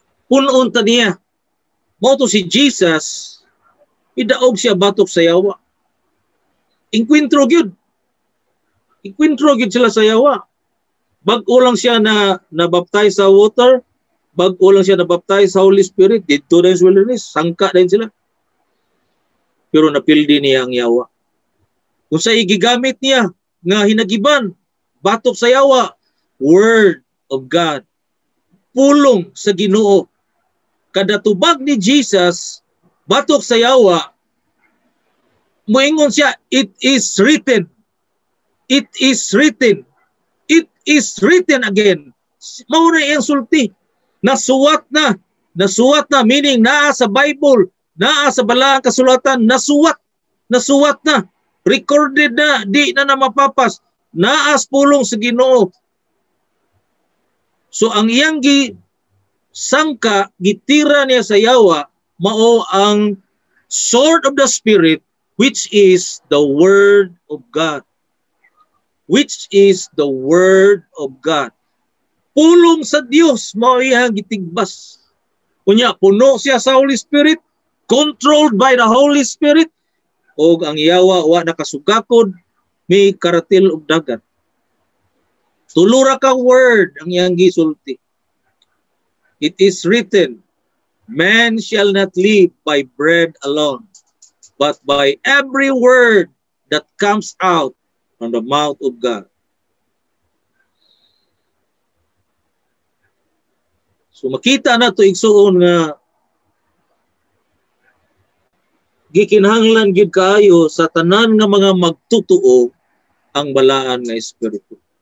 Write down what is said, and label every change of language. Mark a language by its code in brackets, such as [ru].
[ceb] punon ta niya. Mao to si Jesus, idaog siya batok sa yawa. Inkwentro gyud. Inkwentro gyud sila sa yawa. Bag-o lang siya na nabaptize sa water, bag-o lang siya nabaptize sa Holy Spirit, dito din sa wilderness, sangka din sila. Pero napildi niya ang yawa. Kung sa igigamit niya, nga hinagiban, batok sa yawa, Word of God, pulong sa Ginoo. Kada tubag ni Jesus, batok sa yawa, moingon siya, [en] it is written. It is written. It is written again. [ceb] Mao na iyang sulti. Nasuwat na. Nasuwat na, meaning naa sa Bible, naa sa balaang kasulatan, nasuwat. Nasuwat na. Recorded na, di na mapapas. Naas pulong sa Ginoo. So ang iyang sangka, gitira niya sa yawa, mao ang [en] sword of the Spirit, which is the Word of God. Which is the Word of God. [ceb] Pulong sa Dios, mao iyang gitigbas. Kunya, puno siya sa Holy Spirit, [en] controlled by the Holy Spirit, [ceb] o ang yawa wa nakasugakod, may karatil og dagat. Tulura ka word ang iyang gisulti. [en] It is written, man shall not live by bread alone, but by every word that comes out from the mouth of God. [ceb] So makita na to igsuon nga gikinahanglan gid kaayo sa tanan nga mga magtutuo ang balaan nga espiritu.